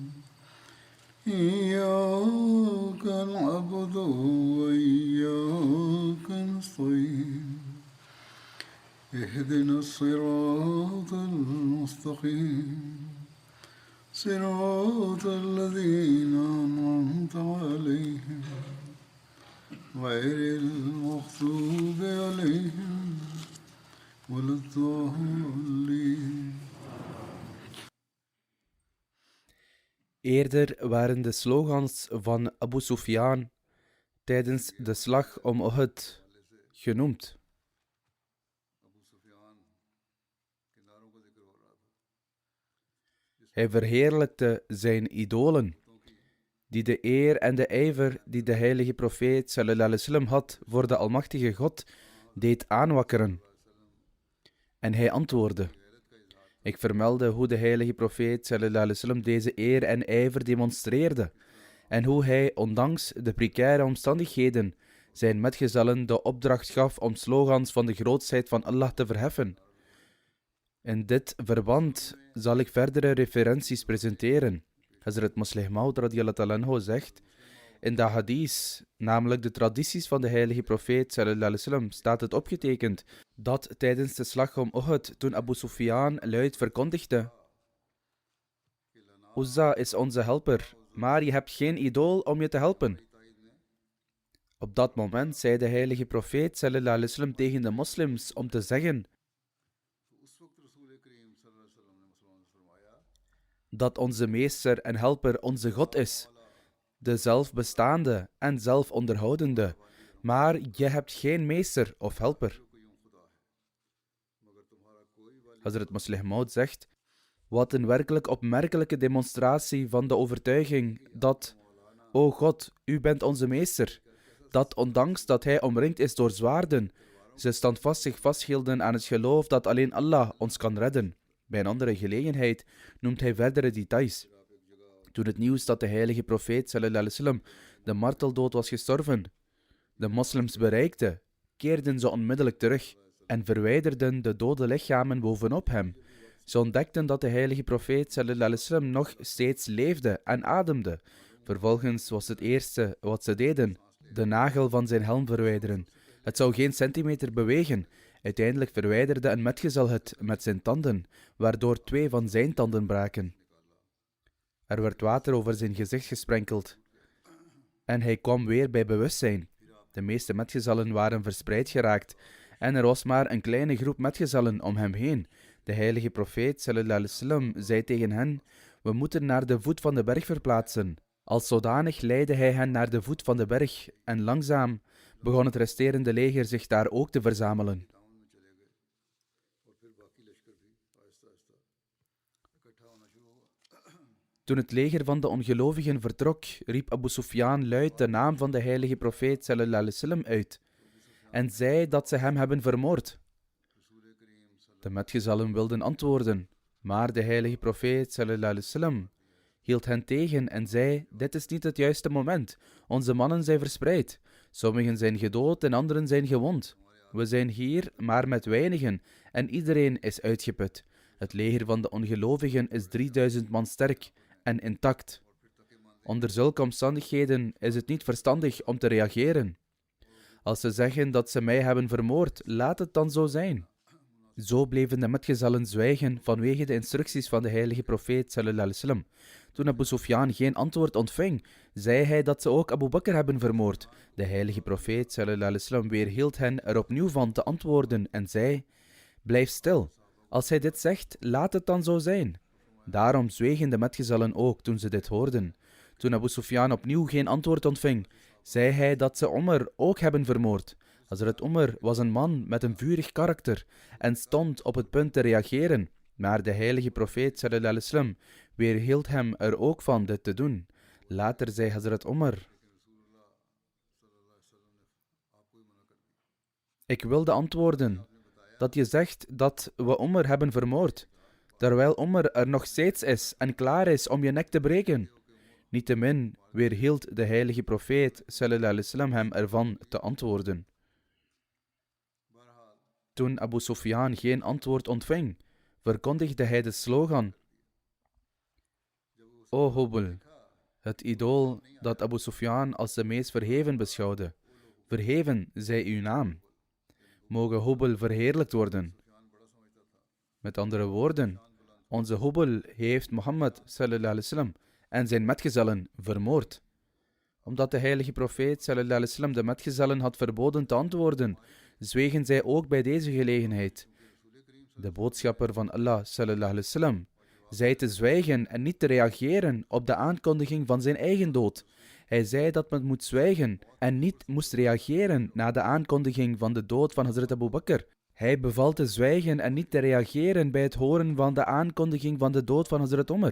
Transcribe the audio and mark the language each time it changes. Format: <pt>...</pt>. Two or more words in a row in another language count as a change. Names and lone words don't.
<ar>إياك نعبد وإياك نستعين اهدنا الصراط المستقيم صراط الذين أنعمت عليهم غير المغضوب عليهم ولا الضالين.</ar> <nl>Eerder waren de slogans van Abu Sufyan tijdens de slag om Uhud genoemd. Hij verheerlijkte zijn idolen, die de eer en de ijver die de heilige profeet</nl> <ar>صلى الله عليه وسلم</ar> <nl>had voor de almachtige God deed aanwakkeren. En hij antwoordde: ik vermeldde hoe de heilige profeet</nl> <ar>صلى الله عليه وسلم</ar> <nl>deze eer en ijver demonstreerde en hoe hij, ondanks de precaire omstandigheden, zijn metgezellen de opdracht gaf om slogans van de grootsheid van Allah te verheffen. In dit verband zal ik verdere referenties presenteren. Hazrat Muslih Maud</nl> <ar>رضي الله تعالى عنه</ar> <nl>zegt: in de hadith, namelijk de tradities van de heilige profeet</nl> <ar>صلى الله عليه وسلم,</ar> <nl>staat het opgetekend dat tijdens de slag om Uhud, toen Abu Sufyan luid verkondigde: Uzza is onze helper, maar je hebt geen idool om je te helpen. Op dat moment zei de heilige profeet</nl> <ar>صلى الله عليه وسلم</ar> <nl>tegen de moslims om te zeggen dat onze meester en helper onze God is, de zelfbestaande en zelfonderhoudende, maar je hebt geen meester of helper. Hazrat Muslih Maud zegt: wat een werkelijk opmerkelijke demonstratie van de overtuiging dat, o God, u bent onze meester, dat ondanks dat hij omringd is door zwaarden, ze standvastig vasthielden aan het geloof dat alleen Allah ons kan redden. Bij een andere gelegenheid noemt hij verdere details. Toen het nieuws dat de heilige profeet</nl> <ar>صلى الله عليه وسلم</ar> <nl>de marteldood was gestorven de moslims bereikte, keerden ze onmiddellijk terug en verwijderden de dode lichamen bovenop hem. Ze ontdekten dat de heilige profeet</nl> <ar>صلى الله عليه وسلم</ar> <nl>nog steeds leefde en ademde. Vervolgens was het eerste wat ze deden de nagel van zijn helm verwijderen. Het zou geen centimeter bewegen. Uiteindelijk verwijderde een metgezel het met zijn tanden, waardoor 2 van zijn tanden braken. Er werd water over zijn gezicht gesprenkeld en hij kwam weer bij bewustzijn. De meeste metgezellen waren verspreid geraakt en er was maar een kleine groep metgezellen om hem heen. De heilige profeet</nl> <ar>صلى الله عليه وسلم</ar> <nl>zei tegen hen: we moeten naar de voet van de berg verplaatsen. Als zodanig leidde hij hen naar de voet van de berg en langzaam begon het resterende leger zich daar ook te verzamelen. Toen het leger van de ongelovigen vertrok, riep Abu Sufyan luid de naam van de heilige profeet</nl> <ar>صلى الله عليه وسلم</ar> <nl>uit en zei dat ze hem hebben vermoord. De metgezellen wilden antwoorden, maar de heilige profeet</nl> <ar>صلى الله عليه وسلم</ar> <nl>hield hen tegen en zei: dit is niet het juiste moment. Onze mannen zijn verspreid. Sommigen zijn gedood en anderen zijn gewond. We zijn hier maar met weinigen en iedereen is uitgeput. Het leger van de ongelovigen is 3000 man sterk en intact. Onder zulke omstandigheden is het niet verstandig om te reageren. Als ze zeggen dat ze mij hebben vermoord, laat het dan zo zijn. Zo bleven de metgezellen zwijgen vanwege de instructies van de heilige profeet</nl> <ar>صلى الله عليه وسلم.</ar> <nl>Toen Abu Sufyan geen antwoord ontving, zei hij dat ze ook Abu Bakr hebben vermoord. De heilige profeet</nl> <ar>صلى الله عليه وسلم</ar> <nl>weerhield hen er opnieuw van te antwoorden en zei: blijf stil. Als hij dit zegt, laat het dan zo zijn. Daarom zwegen de metgezellen ook toen ze dit hoorden. Toen Abu Sufyan opnieuw geen antwoord ontving, zei hij dat ze Omar ook hebben vermoord. Hazrat Omar was een man met een vurig karakter en stond op het punt te reageren, maar de heilige profeet</nl> <ar>صلى الله عليه وسلم</ar> <nl>weerhield hem er ook van dit te doen. Later zei Hazrat Omar: ik wilde antwoorden dat je zegt dat we Omar hebben vermoord, terwijl Omar er nog steeds is en klaar is om je nek te breken. Niettemin weerhield de heilige profeet</nl> <ar>صلى الله عليه وسلم</ar> <nl>hem ervan te antwoorden. Toen Abu Sufyan geen antwoord ontving, verkondigde hij de slogan: O Hubal, het idool dat Abu Sufyan als de meest verheven beschouwde. Verheven zij uw naam. Mogen Hubal verheerlijkt worden. Met andere woorden, onze Hubal heeft Mohammed</nl> <ar>صلى الله عليه وسلم</ar> <nl>en zijn metgezellen vermoord. Omdat de heilige profeet</nl> <ar>صلى الله عليه وسلم</ar> <nl>de metgezellen had verboden te antwoorden, zwegen zij ook bij deze gelegenheid. De boodschapper van Allah</nl> <ar>صلى الله عليه وسلم</ar> <nl>zei te zwijgen en niet te reageren op de aankondiging van zijn eigen dood. Hij zei dat men moet zwijgen en niet moest reageren na de aankondiging van de dood van Hazrat Abu Bakr. Hij beval te zwijgen en niet te reageren bij het horen van de aankondiging van de dood van Hazrat Omar.</nl>